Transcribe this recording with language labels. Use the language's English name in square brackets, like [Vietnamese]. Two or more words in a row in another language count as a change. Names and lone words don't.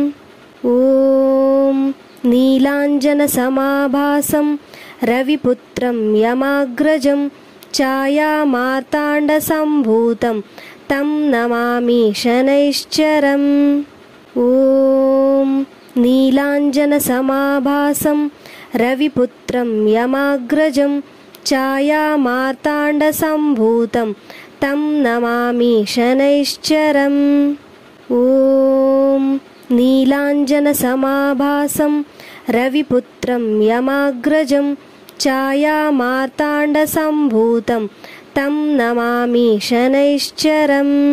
[Sanskrit] ॐ नीलाञ्जनसमाभासं रविपुत्रं यमाग्रजं छायामार्ताण्डसम्भूतं तं नमामि शनैश्चरम्. ॐ नीलाञ्जनसमाभासं रविपुत्रं यमाग्रजं ఛాయామార్తాండసంభూతం తం నమామి శనైశ్చరం. ఓం నీలాంజనసమాభాసం రవిపుత్రం యమాగ్రజం ఛాయామార్తాండసంభూతం తం నమామి శనైశ్చరం.